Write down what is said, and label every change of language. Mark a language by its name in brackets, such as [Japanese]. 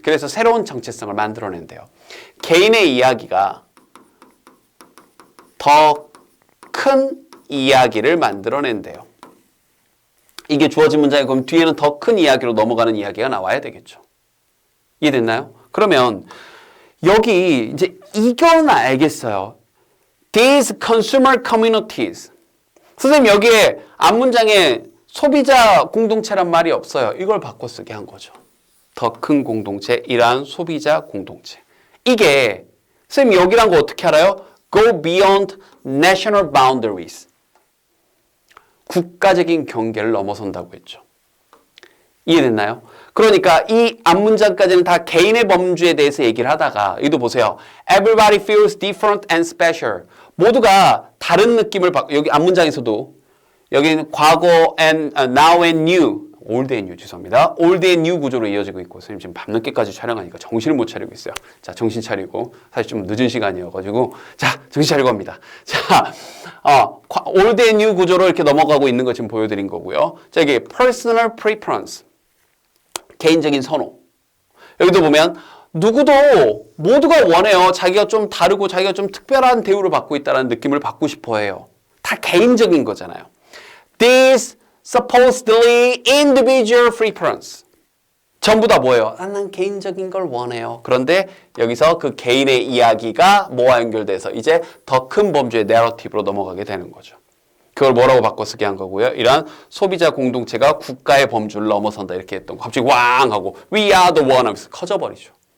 [Korean] 그래서 새로운 정체성을 만들어낸대요. 개인의 이야기가 더 큰 이야기를 만들어낸대요. 이게 주어진 문장에 그럼 뒤에는 더 큰 이야기로 넘어가는 이야기가 나와야 되겠죠. 이해됐나요? 그러면 여기 이제 이건 알겠어요. [English] These consumer communities. [Korean] 선생님 여기에 앞문장에 소비자 공동체란 말이 없어요. 이걸 바꿔 쓰게 한 거죠. 더 큰 공동체, 이러한 소비자 공동체. 이게 선생님 여기란 거 어떻게 알아요? [English] Go beyond national boundaries. [Korean] 국가적인 경계를 넘어선다고 했죠. 이해됐나요? 그러니까 이 앞문장까지는 다 개인의 범주에 대해서 얘기를 하다가 여기도 보세요. [English] Everybody feels different and special. [Korean] 모두가 다른 느낌을 받고 여기 앞문장에서도 여기는 과거 [English] and now and new, [Korean] old and new 죄송합니다. [English] old and new [Korean] 구조로 이어지고 있고 선생님 지금 밤늦게까지 촬영하니까 정신을 못 차리고 있어요. 자, 정신 차리고 사실 좀 늦은 시간이어가지고 자, 정신 차리고 합니다. 자, [English] old and new [Korean] 구조로 이렇게 넘어가고 있는 거 지금 보여드린 거고요. 자, 이게 personal preference, 개인적인 선호. 여기도 보면 누구도 모두가 원해요. 자기가 좀 다르고 자기가 좀 특별한 대우를 받고 있다는 느낌을 받고 싶어 해요. 다 개인적인 거잖아요. [English] This supposedly individual preference. [Korean] 전부 다 뭐예요? 난 개인적인 걸 원해요. 그런데 여기서 그 개인의 이야기가 뭐와 연결돼서 이제 더 큰 범주의 내러티브로 넘어가게 되는 거죠. 그걸 뭐라고 바꿔쓰기 한 거고요. 이러한 소비자 공동체가 국가의 범주를 넘어선다 이렇게 했던 거. 갑자기 왕 하고 [English] We are the one [Korean] 하면서 커져버리죠.